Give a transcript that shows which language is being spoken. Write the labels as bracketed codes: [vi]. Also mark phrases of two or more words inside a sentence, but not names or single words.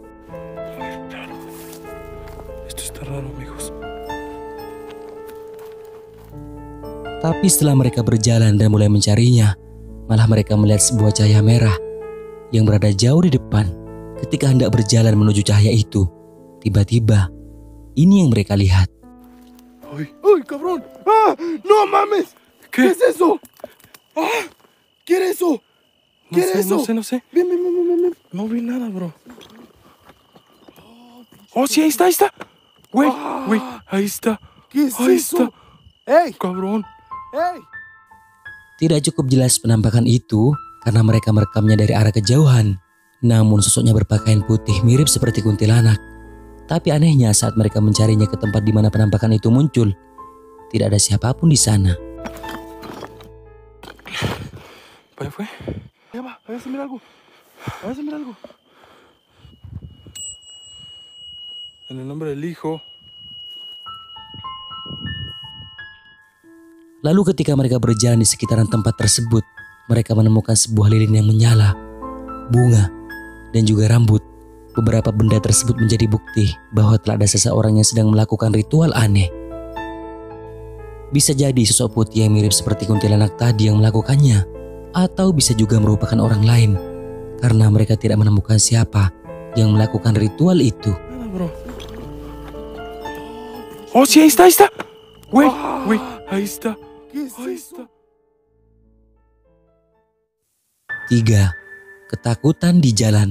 [id] Tapi setelah mereka berjalan dan mulai mencarinya, malah mereka melihat sebuah cahaya merah yang berada jauh di depan. Ketika hendak berjalan menuju cahaya itu, tiba-tiba ini yang mereka lihat. [es] ¡Ay, cabrón! ¡Ah! ¡No mames! ¿Qué es eso? ¡Ah! ¿Qué era eso? ¿Qué era eso? No sé. Ven. No vi nada, bro. Oh, sí, ahí está. Güey, ahí está. ¿Qué es Ahí eso? está. ¡Ey! Cabrón. ¡Ey! [id] Tidak cukup jelas penampakan itu karena mereka merekamnya dari arah kejauhan. Namun sosoknya berpakaian putih mirip seperti kuntilanak. Tapi anehnya saat mereka mencarinya ke tempat di mana penampakan itu muncul, tidak ada siapapun di sana. [es] ¿Para allá fue? Ya va, a ver si mira algo. En el nombre del Hijo. [id] Lalu ketika mereka berjalan di sekitaran tempat tersebut, mereka menemukan sebuah lilin yang menyala, bunga, dan juga rambut. Beberapa benda tersebut menjadi bukti bahwa telah ada seseorang yang sedang melakukan ritual aneh. Bisa jadi sosok putih yang mirip seperti kuntilanak tadi yang melakukannya, atau bisa juga merupakan orang lain, karena mereka tidak menemukan siapa yang melakukan ritual itu. [es] Nada, bro. Oh, sí, ahí está. Güey, ahí está. ¿Qué es Ahí eso? está. 3. [id] Ketakutan di jalan.